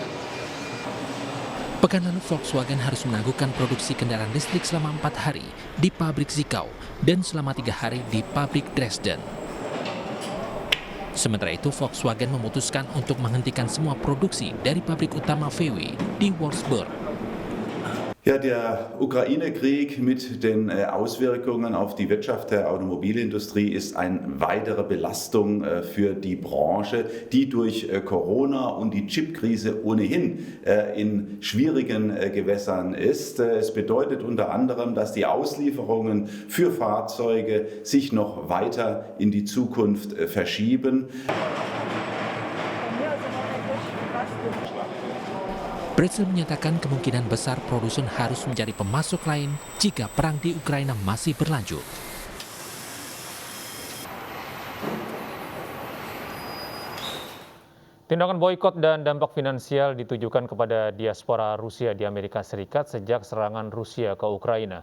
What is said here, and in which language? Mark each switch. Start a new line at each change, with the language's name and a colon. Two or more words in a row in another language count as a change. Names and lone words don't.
Indonesian: Pekan lalu Volkswagen harus menangguhkan produksi kendaraan listrik selama 4 hari di pabrik Zwickau dan selama 3 hari di pabrik Dresden. Sementara itu, Volkswagen memutuskan untuk menghentikan semua produksi dari pabrik utama VW di Wolfsburg.
German: Ja, der Ukraine-Krieg mit den Auswirkungen auf die Wirtschaft der Automobilindustrie ist eine weitere Belastung für die Branche, die durch Corona und die Chipkrise ohnehin in schwierigen Gewässern ist. Es bedeutet unter anderem, dass die Auslieferungen für Fahrzeuge sich noch weiter in die Zukunft verschieben.
Indonesian: Brexit menyatakan kemungkinan besar produsen harus mencari pemasok lain jika perang di Ukraina masih berlanjut. Tindakan boikot dan dampak finansial ditujukan kepada diaspora Rusia di Amerika Serikat sejak serangan Rusia ke Ukraina.